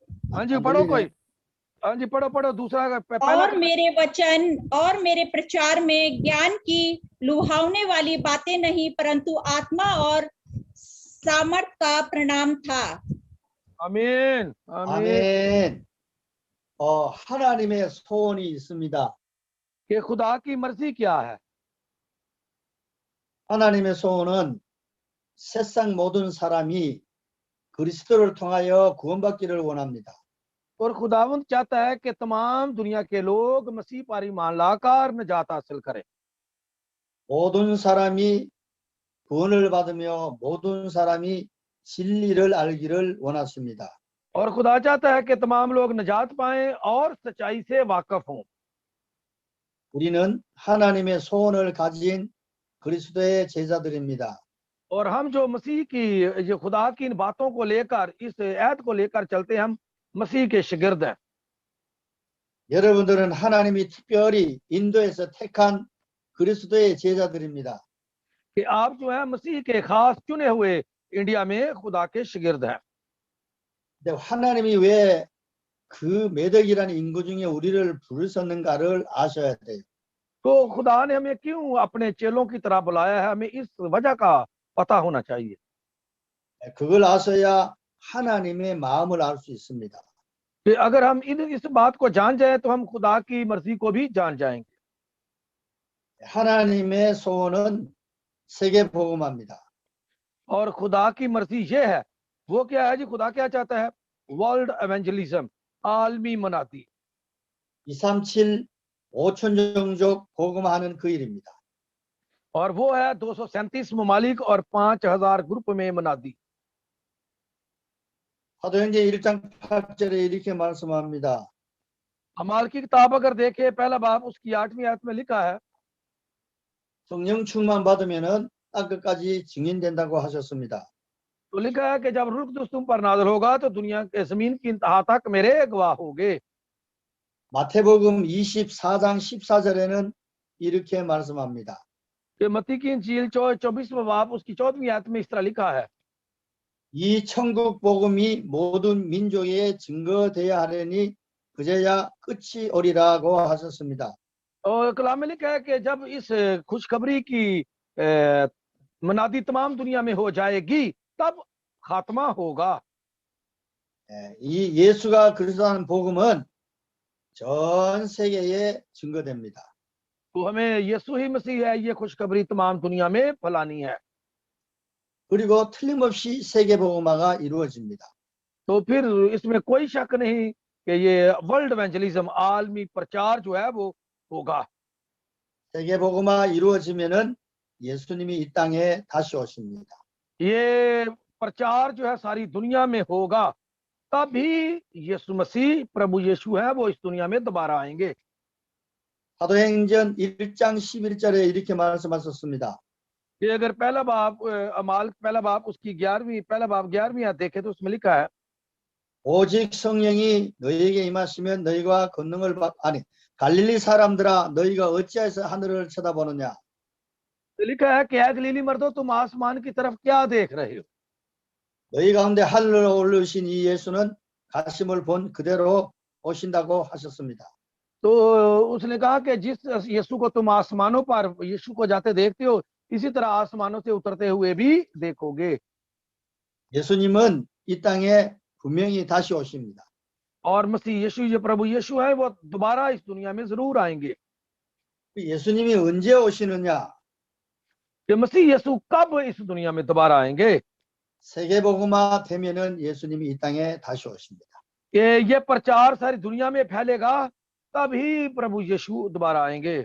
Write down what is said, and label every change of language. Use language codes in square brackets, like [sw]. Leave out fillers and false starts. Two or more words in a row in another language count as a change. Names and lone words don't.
[hi] हाँ जी [ko] 안 [hi] पढ़ो [ko] 들리네. [hi] कोई। हाँ जी पढ़ो दूसरा पहला और मेरे वचन और मेरे प्रचार में ज्ञान की लुभावने वाली बातें नहीं, परंतु आत्मा और सामर्थ का प्रणाम था। आमीन आमीन। [ko] 아멘. 하나님의 소원이 있습니다. [hi] कि खुदा की मर्जी क्या है? [ko] 하나님의 소원은 세상 모든 사람이 그리스도를 통하여 구원받기를 원합니다. [hi] और खुदावंद चाहता है कि तमाम दुनिया के लोग मसीह पर ईमान लाकर निजात हासिल करें। [ko] 모든 사람이 구원을 받으며 모든 사람이 진리를 알기를 원하십니다. [hi] और खुदा चाहता है कि तमाम लोग निजात पाएं और सच्चाई से वाकिफ हों। [ko] 우리는 하나님의 소원을 가진 그리스도의 제자들입니다. [hi] और हम जो मसीह की जो खुदा की इन बातों को लेकर इस ऐत को लेकर चलते हैं, हम मसीह के शागिर्द हैं। [ko] 여러분들은 하나님이 특별히 인도에서 택한 그리스도의 제자들입니다. [hi] कि आप जो है मसीह के खास चुने हुए इंडिया में खुदा के शागिर्द हैं। [ko] 근데 하나님이 왜 그 매덕이라는 인구 중에 우리를 부르셨는가를 아셔야 돼요. [hi] तो खुदा ने हमें क्यों अपने चेलों की तरह बुलाया है, हमें इस वजह का पता होना चाहिए। [ko] 그걸 아셔야 하나님의 마음을 알 수 있습니다. [hi] कि अगर हम इस बात को जान जाए तो हम खुदा की मर्जी को भी जान जाएंगे। [ko] 하나님의 소원은 세계 복음화입니다. [hi] और खुदा की मर्जी ये है, वो क्या है जी? खुदा क्या चाहता है? [en] world evangelism, [hi] आलमी मनाती। [ko] 237 5천 종족 복음화하는 그 일입니다. [hi] और वो है 237 ममालिक और 5000 ग्रुप में मनादी। [ko] 사도행전 1장 8절에 이렇게 말씀합니다. [hi] अमाल की किताब अगर देखे पहला बाब उसकी 8वीं आयत में लिखा है, [ko] 성령 충만 받으면은 땅끝까지 증인된다고 하셨습니다. [hi] तो लिखा है कि जब रूह कुदूस तुम पर नाज़िल होगा तो दुनिया के जमीन की इंतहा तक मेरे गवाह होगे। [ko] 마태복음 24장 14절에는 이렇게 말씀합니다. [hi] कि मत्ती की इंजील 24वां बाब उसकी 14वीं आयत में इस तरह लिखा है, [ko] 이 천국 복음이 모든 민족에 증거되어야 하려니 그제야 끝이 오리라고 하셨습니다. [hi] और कलाम में लिखा है कि जब इस खुशखबरी की मनादी तमाम दुनिया में हो जाएगी तब खात्मा होगा। [ko] 이 예수가 그리스도라는 복음은 전 세계에 증거됩니다. [hi] तो हमें यीशु ही मसीह है, ये खुशखबरी तमाम दुनिया में फैलानी है। [ko] 그리고 틀림없이 세계 복음화가 이루어집니다. [hi] तो फिर इसमें कोई शक नहीं कि ये [en] world evangelism, [hi] आलमी प्रचार जो है वो होगा। [ko] 세계 복음화 이루어지면은 예수님이 이 땅에 다시 오십니다. [hi] ये प्रचार जो है सारी दुनिया में होगा, तभी यीशु मसीह प्रभु यीशु है वो इस दुनिया में दोबारा आएंगे। [ko] 사도행전 1장 11절에 이렇게 말씀하셨습니다. [hi] कि अगर पहला बाब अमाल पहला बाब उसकी 11वीं आयत देखे तो उसमें लिखा है, [ko] 오직 성령이 너희에게 임하시면 너희가 권능을 아니 갈릴리 사람들아 너희가 어찌하여서 하늘을 쳐다보느냐. [hi] तो लिखा है कि ऐ गलीली मर्दो तुम आसमान की तरफ क्या देख रहे हो? [ko] 너희 가운데 하늘로 올르신 이 예수는 가심을 본 그대로 오신다고 하셨습니다. [hi] तो उसने कहा कि जिस यीशु को तुम आसमानों पर यीशु को जाते देखते हो, इसी तरह आसमानों से उतरते हुए भी देखोगे। [ko] 예수님은 이 땅에 분명히 다시 오십니다. [hi] और मसीह यीशु जो प्रभु यीशु है वो दोबारा इस दुनिया में जरूर आएंगे। [ko] 예수님이 언제 오시느냐? [hi] कि मसीह यीशु कब इस दुनिया में दोबारा आएंगे? [ko] 세계복음화 되면은 예수님이 이 땅에 다시 오십니다. [hi] कि ये प्रचार सारी दुनिया में फैलेगा तभी प्रभु यीशु दोबारा आएंगे।